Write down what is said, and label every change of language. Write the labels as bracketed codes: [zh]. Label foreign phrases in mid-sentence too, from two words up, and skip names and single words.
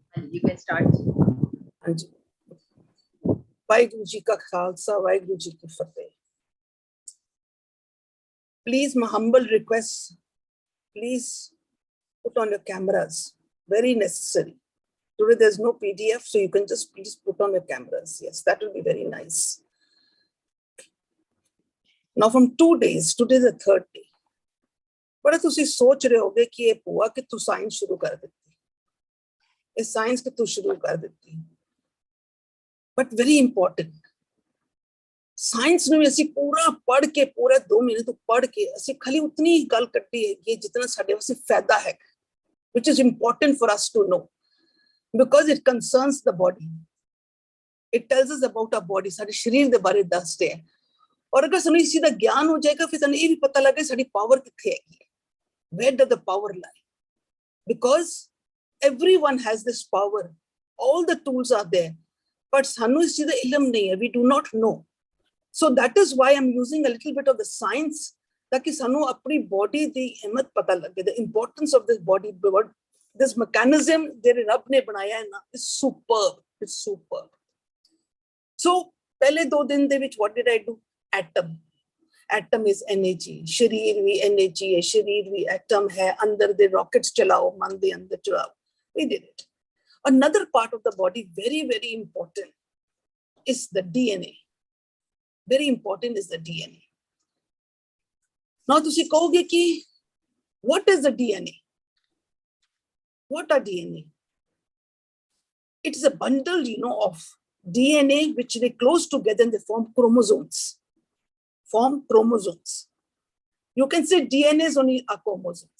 [en] You can start. [pa] ਵਾਹਿਗੁਰੂ ਜੀ ਕਾ ਖ਼ਾਲਸਾ ਵਾਹਿਗੁਰੂ ਜੀ ਕੀ ਫ਼ਤਿਹ. [en] Please, my humble request, please put on your cameras. Very necessary. Today there's no PDF, so you can just please put on your cameras. Yes, that will be very nice. Now from 2 days, today is the third day. [pa] ਬੜਾ ਤੁਸੀਂ ਸੋਚ ਰਹੇ ਹੋਗੇ ਕਿ ਯੇ ਬੂਆ ਕਿ ਤੂ ਸਾਇੰਸ ਸ਼ੁਰੂ ਕਰ ਦੇਤੀ, ਯੇ ਸਾਇੰਸ ਕਿ ਤੂ ਸ਼ੁਰੂ ਕਰ ਦੇਤੀ. [en] But very important. [pa] साइंस ਨੂੰ ਅਸੀਂ ਪੂਰਾ ਪੜ ਕੇ ਪੂਰੇ 2 ਮਹੀਨੇ ਤੋਂ ਪੜ ਕੇ ਅਸੀਂ ਖਾਲੀ ਉਤਨੀ ਹੀ ਗੱਲ ਕੱਢੀ ਹੈ ਕਿ ਜਿੰਨਾ ਸਾਡੇ ਵਾਸਤੇ ਫਾਇਦਾ ਹੈ, [en] which is important for us to know because it concerns the body. It tells us about our body. [pa] ਸਾਡੇ ਸਰੀਰ ਦੇ ਬਾਰੇ ਦੱਸਦੇ ਹੈ. ਔਰ ਅਗਰ ਸਾਨੂੰ ਇਸ ਚੀਜ਼ ਦਾ ਗਿਆਨ ਹੋ ਜਾਏਗਾ ਫਿਰ ਸਾਨੂੰ ਇਹ ਵੀ ਪਤਾ ਲੱਗੇ ਸਾਡੀ ਪਾਵਰ ਕਿੱਥੇ ਹੈਗੀ ਹੈ. [en] Where does the power lie? Because everyone has this power. All the tools are there. But [pa] ਸਾਨੂੰ ਇਸ ਚੀਜ਼ ਦਾ ਇਲਮ ਨਹੀਂ ਹੈ. [en] We do not know. So that is why I'm using a little bit of the science ताकि [pa] ਸਾਨੂੰ ਆਪਣੀ body ਦੀ ਅਹਿਮੀਅਤ ਪਤਾ ਲੱਗੇ. [en] The importance of this body, this mechanism [pa] ਜਿਹੜੇ ਰੱਬ ਨੇ ਬਣਾਇਆ ਹੈ ਨਾ, [en] is superb. It's superb. So [pa] ਪਹਿਲੇ 2 ਦਿਨ ਦੇ ਵਿੱਚ [en] what did I do? Atom. Atom is energy. [hi] शरीर भी energy है, शरीर भी atom है. [pa] ਅੰਦਰ ਦੇ rockets ਚਲਾਓ, ਮਨ ਦੇ ਅੰਦਰ ਚਲਾਓ. [en] We did it. Another part of the body, very, very important, is the DNA. Very important is the DNA. Now, [pa] ਤੁਸੀਂ ਕਹੋਗੇ ਕਿ [en] what is the DNA? What are DNA? It is a bundle, of DNA which they close together and they form chromosomes. You can say DNA is only a chromosomes.